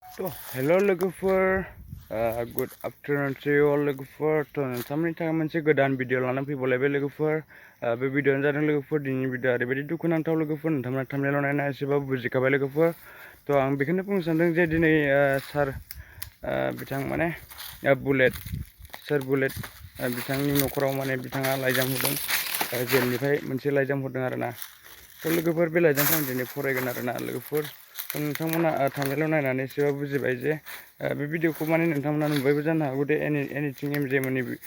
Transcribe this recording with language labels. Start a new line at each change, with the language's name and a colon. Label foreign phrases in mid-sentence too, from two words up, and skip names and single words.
Bodo: तो हेलो लोगोफोर
English: good afternoon to you all
Bodo: लोगोफोर तो नोंथांमोननि थाखाय मोनसे गोदान भिडिअ लानानै फैबावलायबाय लोगोफोर बे भिडिअआनो जादों लोगोफोर दिनैनि भिडिअ ओरैबायदि दुखुनांथाव लोगोफोर नोंथांमोना थाम्बनेइलाव नायना एसेबाबो बुजिखाबाय लोगोफोर तो आं बेखौनो बुंनो सानदों जे दिनै सार बिथां माने बुलेट सार बुलेट बिथांनि न'खराव माने बिथाङा लाइजाम हरदों जेलनिफ्राय मोनसे लाइजाम हरदों आरोना तो लोगोफोर बे लाइजामखौ आं दिनै फरायगोन आरोना लोगोफोर नोंथांमोना थाम्बनेइलाव नायनानै एसेबाबो बुजिबाय जे बे भिडिअखौ माने नोंथांमोना नुबायबो जानो हागौ दे एनिथिं एमजे मोननि